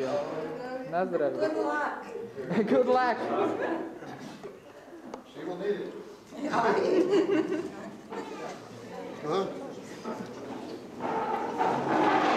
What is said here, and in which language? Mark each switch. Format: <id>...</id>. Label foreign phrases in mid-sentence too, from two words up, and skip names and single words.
<sk>Na zdravie.</sk> <en>Good luck. Good luck. She will need it. Huh?</en>